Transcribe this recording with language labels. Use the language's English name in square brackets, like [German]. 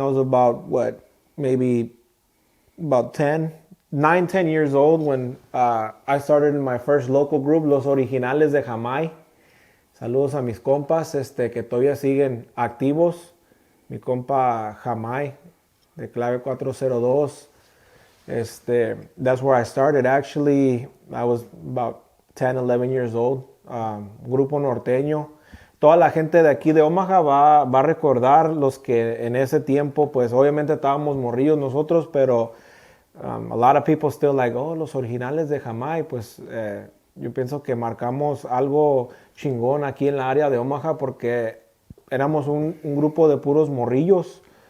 [English] I was about, maybe about 10 years old when I started in my first local group, Los Originales de Jamay. [Spanish] Saludos a mis compas que todavía siguen activos. Mi compa Jamay, de clave 402. [English] That's where I started. Actually, I was about 10, 11 years old. [Spanish] Grupo norteño. Toda la gente de aquí de Omaha va a recordar los que en ese tiempo, pues obviamente estábamos morrillos nosotros, pero [English] a lot of people still like, [Spanish] los originales de Jamay. Pues yo pienso que marcamos algo chingón aquí en la área de Omaha porque éramos un grupo de puros morrillos.